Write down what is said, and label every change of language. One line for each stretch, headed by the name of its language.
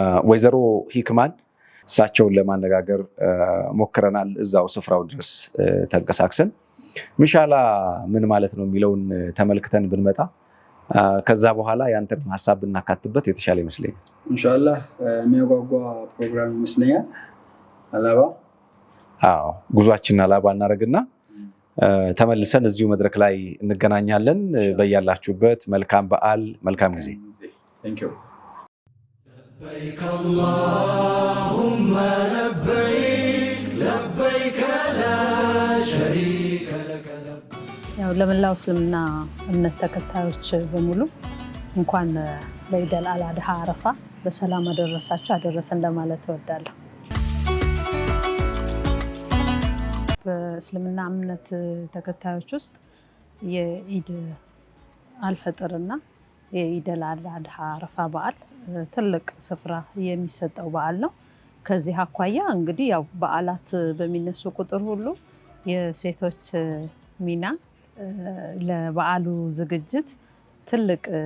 Amharic: ወይዘሮ ሂክማን እሳቸውን ለማነጋገር ሞክረናል። እዛው ስፍራው ድረስ ተንቀሳቅሰን ሚሻላ ምን ማለት ነው የሚለውን ተመልክተን ብንመጣ ከዛ በኋላ ያንተን ሀሳብ ብናካትበት የተሻለ ይመስለኛል። ኢንሻአላህ የሚያጓጓ ፕሮግራም ይመስለኛል። አላባ ጉዟችንን አላባ እናደርግና ተመልሰን እዚሁ መድረክ ላይ እንገናኛለን። በያላችሁበት መልካም በዓል፣ መልካም ጊዜ።
Arabic: لبيك اللهم لبيك لبيك لا شريك لك لبيك
Amharic: ያው ለመላው እስልምና እምነት ተከታዮች በሙሉ እንኳን ለኢድ አል-አድሃ አረፋ በሰላም አደረሳችሁ አደረሰን ለማለት እወዳለሁ። በእስልምና እምነት ተከታዮች ውስጥ የኢድ አልፈጥርና የኢድ አል-አድሃ አረፋ በዓል ትልቅ ስፍራ የሚሰጠው በዓል ነው። ከዚህ አኳያ እንግዲህ ያው በዓላት በሚነሱ ቁጥር ሁሉ የሴቶች ሚና ለበዓሉ ዝግጅት ትልቅ